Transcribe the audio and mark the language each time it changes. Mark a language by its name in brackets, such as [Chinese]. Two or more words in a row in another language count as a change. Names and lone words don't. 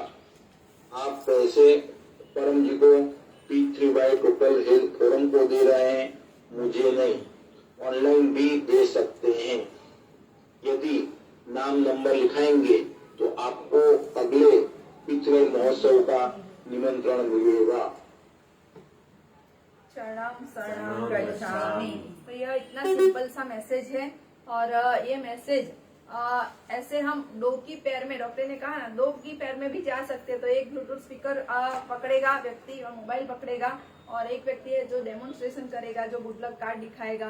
[Hindi] आप पैसे परम जी को P3Y टोटल हेल्थ फोरम को दे रहे हैं, मुझे नहीं। ऑनलाइन भी दे सकते हैं। यदि नाम नंबर लिखाएंगे तो आपको अगले पितृ महोत्सव का निमंत्रण मिलेगा। [Sanskrit] शरणम शरणम गच्छामि। [Hindi] तो यह इतना सिंपल सा मैसेज है। और ये मैसेज ऐसे हम 2 की पैर में, डॉक्टर ने कहा ना 2 की पैर में भी जा सकते हैं। तो एक [English] Bluetooth speaker [Hindi] पकड़ेगा व्यक्ति और मोबाइल पकड़ेगा, और एक व्यक्ति है जो डेमोन्स्ट्रेशन करेगा, जो [English] good luck card [Hindi] दिखाएगा।